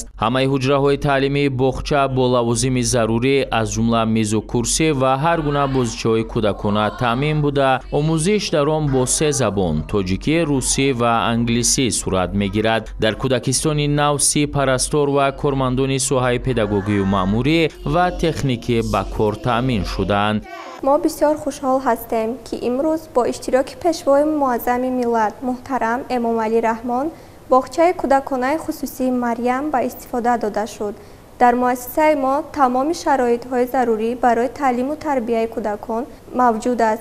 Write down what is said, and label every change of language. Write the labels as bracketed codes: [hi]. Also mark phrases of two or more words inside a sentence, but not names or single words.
[tg] Ҳамаи ҳуҷраҳои таълимии боғча бо лавозими зарурӣ аз ҷумла мезу курсӣ ва ҳар гуна бозичаҳои кӯдакона таъмин буда омӯзиш дар он бо 3 забон тоҷикӣ, русӣ ва англисӣ сурат мегирад. Дар Кӯдакистони нав 30 парастор ва кормандони соҳаи педагогию маъмурӣ ва техникӣ ба кор таъмин шудаанд. [fa] ما بسیار خوشحال هستیم که امروز با اشتراک پیشوای معظم ملت محترم امامعلی رحمان باغچه کودکانه خصوصی مریم به استفاده داده شد. در مؤسسه ما تمام شرایط‌های ضروری برای تعلیم و تربیت کودکان موجود است.